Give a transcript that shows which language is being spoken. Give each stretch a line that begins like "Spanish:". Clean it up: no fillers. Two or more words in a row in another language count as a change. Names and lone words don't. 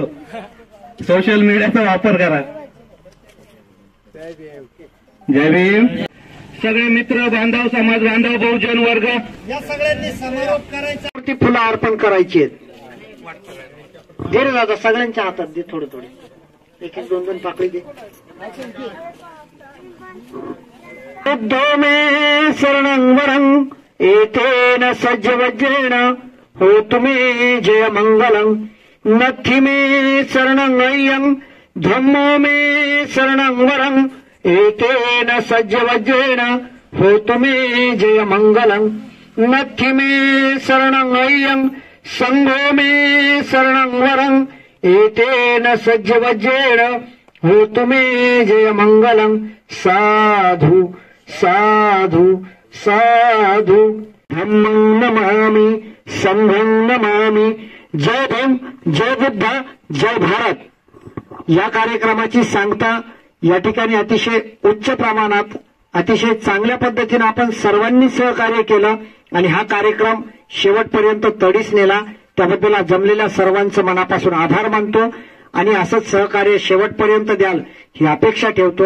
Marathi: सोशल मीडियाचा वापर करा. जय भीम. सगळे मित्र बांधव, समाज बांधव, बहुजन वर्ग या सगळ्यांनी समारोप करायचा. ती फुलं अर्पण करायची आहेत. दे रे दादा, सगळ्यांच्या हातात दे. थोडं थोडं, 1-2 पाकळी दे.
Pali: बुद्धो मे शरणं वरं एतेन सज्जवज्रेण होतु मे जय मंगलं. नत्थि मे शरणं अय्यं धम्मो मे शरणं वरं एतेन सज्जवज्रेण होतु मे जय मंगलं. नत्थि मे शरणं अय्यं संघो मे शरणं वरं एतेन सज्जवज्रेण होतु मे जय मंगलम साधु साधु साधु धम्मं नमामि संघं नमामि
Marathi: जय भीम जय बुद्ध जय भारत या कार्यक्रमाची सांगता या ठिकाणी अतिशय उच्च प्रमाणात अतिशय चांगल्या पद्धतीने आपण सर्वांनी सहकार्य केलं आणि हा कार्यक्रम शेवटपर्यंत तडीस नेला त्याबद्दल जमलेल्या सर्वांचं मनापासून आभार मानतो आणि असंच सहकार्य शेवटपर्यंत द्याल ही अपेक्षा ठेवतो.